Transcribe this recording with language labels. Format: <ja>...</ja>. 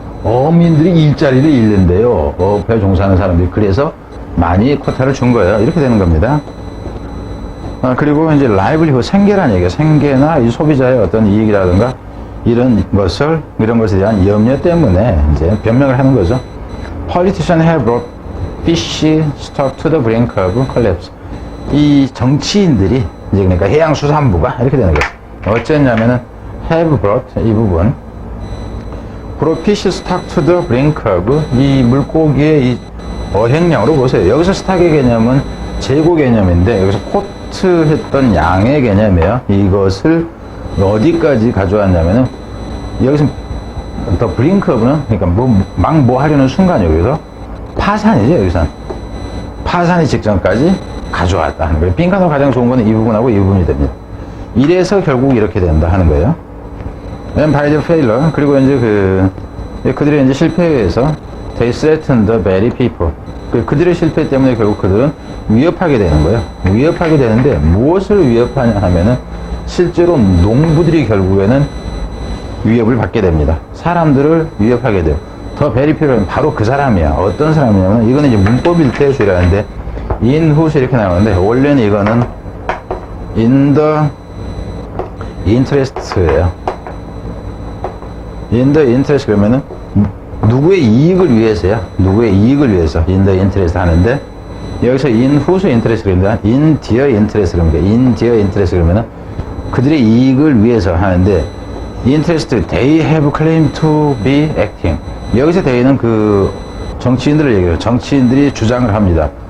<ko>어민들이 일자리를 잃는데요. 어업에 종사하는 사람들이. 그래서 많이 쿼타를 준 거예요. 이렇게 되는 겁니다. 그리고 이제 라이블리후 생계란 얘기예요. 생계나 이 소비자의 어떤 이익이라든가 이런 것에 대한 염려 때문에 이제 변명을 하는 거죠.</ko> <en>Politicians have brought fish stock to the brink of collapse.</en> <ko>이 정치인들이 이제 그러니까 해양수산부가 이렇게 되는 거예요. 어쨌냐면은</ko> <en>have brought</en> <ko>이 부분</ko> <en>brought fish stock to the brink of</en> <ko>이 물고기의 이 어획량으로 보세요. 여기서 스탁의 개념은 재고 개념인데 여기서 코트 했던 양의 개념이에요. 이것을 어디까지 가져왔냐면은 여기서 더 브링크 오브는 그러니까 뭐 하려는 순간 여기서 파산이죠. 여기서 파산이 직전까지 가져왔다 하는 거예요. 빈칸으로 가장 좋은 거는 이 부분하고 이 부분이 됩니다. 이래서 결국 이렇게 된다 하는 거예요.</ko> <en>Then by the failure</en> <ko>그리고 이제 그들의 이제 실패에 의해서</ko> <en>they threatened the very people.</en> <ko>그들의 실패 때문에 결국 그들은 위협하게 되는 거예요. 위협하게 되는데 무엇을 위협하냐 하면은 실제로 농부들이 결국에는 위협을 받게 됩니다. 사람들을 위협하게 돼요. 더</ko> <en>very people</en> <ko>은 바로 그 사람이야. 어떤 사람이냐면 이거는 이제 문법일 때 주의하는데</ko> <en>in whose</en> <ko>이렇게 나오는데 원래는 이거는</ko> <en>in the interest</en> <ko>예요.</ko> <en>in the interest</en> <ko>그러면은 누구의 이익을 위해서야. 누구의 이익을 위해서</ko> <en>in the interest</en> <ko>하는데 여기서</ko> <en>in whose interest</en> <ko>그러니까</ko> <en>in their interest 그러니까 in their interest</en> <ko>그러면은 그들의 이익을 위해서 하는데</ko> <en>interest they have claimed to be acting.</en> <ko>여기서 they는 그 정치인들을 얘기해요. 정치인들이 주장을 합니다.</ko>